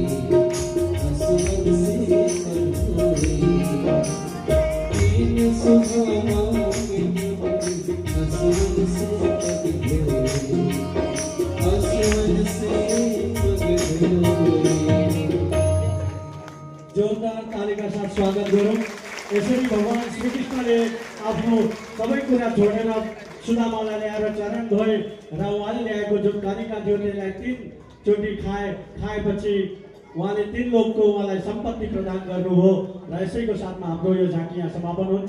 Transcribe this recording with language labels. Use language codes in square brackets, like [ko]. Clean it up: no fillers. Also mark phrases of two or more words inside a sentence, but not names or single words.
[hi] हसवन से पग होए। एक सुधा मांगे प्रभु हसवन से पग होए। हसवन से पग होए। [ne] जोरदार तालीका साथ स्वागत गरौँ। यसरी भगवान श्रीकृष्णले आफ्नो सबै कुरा छोडेर सुदामालाई ल्याएर चरण धोए र उहाँले ल्याएको जुन कालिका थियो त्यसलाई 3 चोटि खाएपछि उहाँले 3 लोकको उहाँलाई सम्पत्ति प्रदान गर्नुभयो र यसैको साथमा हाम्रो यो झाँकी यहाँ समापन हुन्छ।